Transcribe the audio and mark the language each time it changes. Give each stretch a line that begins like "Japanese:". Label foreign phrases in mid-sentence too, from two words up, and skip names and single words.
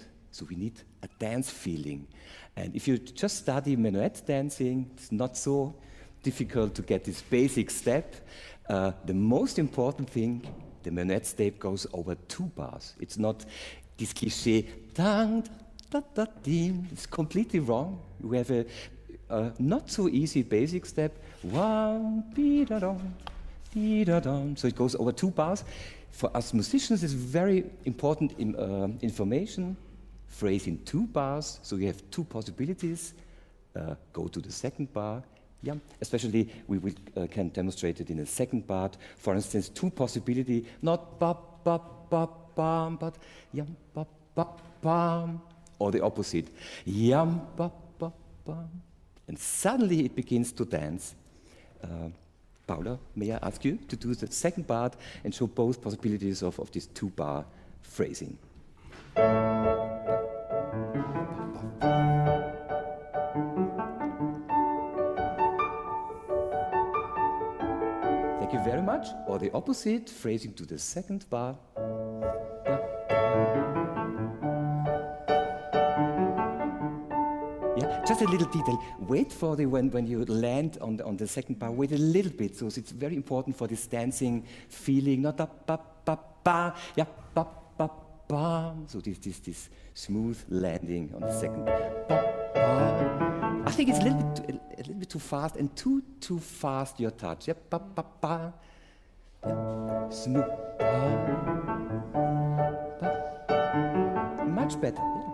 English: So we need a dance feeling. And if you just study menuet dancing, it's not so difficult to get this basic step. The most important thing, the menuet step goes over 2 bars. It's not this cliché, dang, da, da, dim. It's completely wrong. We have a not so easy basic step, 1, bi, da, dum, di, da, dum. So it goes over 2 bars. For us musicians, it's very important information. Phrase in 2 bars, so you have 2 possibilities. Go to the 2nd bar. Yeah, especially we can demonstrate it in a 2nd bar. For instance, 2 possibility, not ba ba ba bam, but yam ba ba bam, or the opposite, yam ba ba bam, and suddenly it begins to dance. Paula, may I ask you to do the 2nd part and show both possibilities of this 2-bar phrasing? Thank you very much. Or the opposite, phrasing to the 2nd bar. Just a little detail. Wait for when you land on the 2nd bar. Wait a little bit. So it's very important for this dancing feeling. Not ba ba ba ba. Yeah, ba ba ba. So this smooth landing on the 2nd. Ba ba. I think it's a little bit too fast and too fast your touch. Yeah, ba ba ba. Yeah. Smooth. Much better. Yeah.